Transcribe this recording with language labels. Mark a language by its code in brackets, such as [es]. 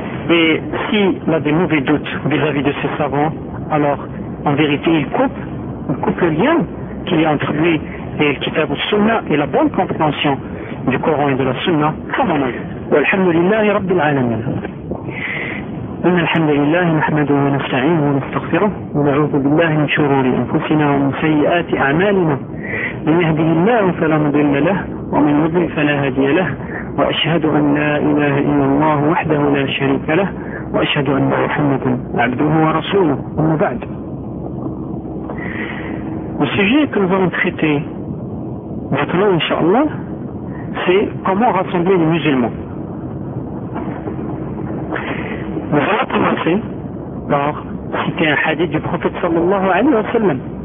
[fr] Et s'il a des mauvais doutes vis-à-vis de ses savants, alors en vérité, il coupe le lien qu'il y a entre lui et le kitab al-sunnah et la bonne compréhension du Coran et de la sunnah, comme on a eu. [ar] Alhamdulillahi Rabbil Alamin. إن الحمد لله نحمده ونستعينه ونستغفره ونعوذ بالله من شرور أنفسنا ومن سيئات أعمالنا من يهده الله فلا مضل له ومن يضلل فلا هادي له وأشهد أن لا إله إلا الله وحده لا شريك له وأشهد أن محمدا عبده ورسوله أما بعد والسجيه [fr] que nous allons traiter maintenant inshallah c'est comment rassembler les musulmans. Nous allons commencer par citer un hadith du prophète sallallahu alayhi wa sallam.